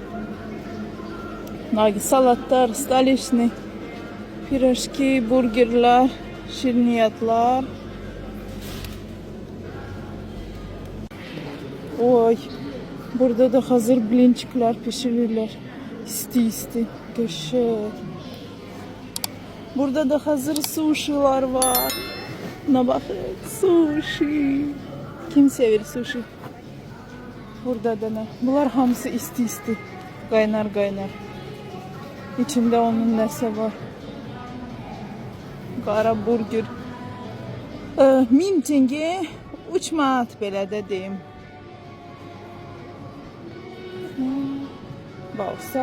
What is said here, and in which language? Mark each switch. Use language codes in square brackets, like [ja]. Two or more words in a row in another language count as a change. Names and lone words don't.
[az] Salatlar, stolechni, pirojki, burgerlar, şirniyatlar. Oy. [tr] Burada da hazır blinçikler pişirirler. [az] İsti. [tr] Köşe. Burada da hazır suşiler var. Buna bakın. Sushi. Kim sever sushi? [az] Burada da ne? Bunlar hamısı isti. Qaynar. İçinde onun nəsə var. Qara burger. 1000 tenge 3 manat belə də deyim. [tr] Bağırsak.